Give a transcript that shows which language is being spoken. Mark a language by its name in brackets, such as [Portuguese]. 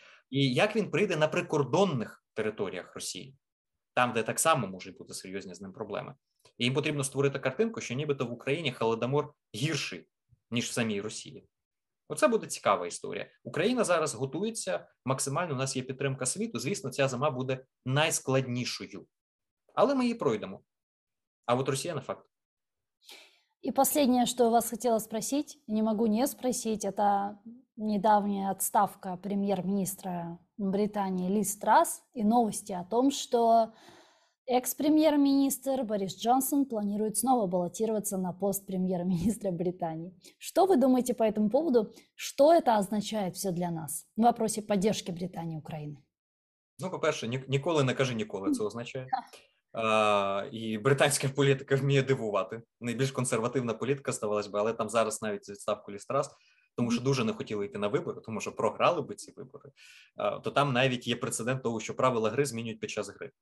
[Ukrainian] І як він прийде на прикордонних територіях Росії, там, де так само можуть бути серйозні з ним проблеми. І їм потрібно створити картинку, що нібито в Україні Холодомор гірший, ніж в самій Росії. Оце буде цікава історія. Україна зараз готується максимально, у нас є підтримка світу, звісно, ця зима буде найскладнішою. Але ми її пройдемо. А от Росія не факт. [Russian] И последнее, что я вас хотела спросить, не могу не спросить, это недавняя отставка премьер-министра Британии Лиз Трасс и новости о том, что экс-премьер-министр Борис Джонсон планирует снова баллотироваться на пост премьер-министра Британии. Что вы думаете по этому поводу? Что это означает все для нас в вопросе поддержки Британии и Украины? [Ukrainian] Ну, по-перше, ніколи не кажи ніколи, це означає. І британська політика вміє дивувати. Найбільш консервативна політика ставалась би, але там зараз навіть відставку Ліз Трасс, тому що дуже не хотіли йти на вибори, тому що програли би ці вибори, то там навіть є прецедент того, що правила гри змінюють під час гри.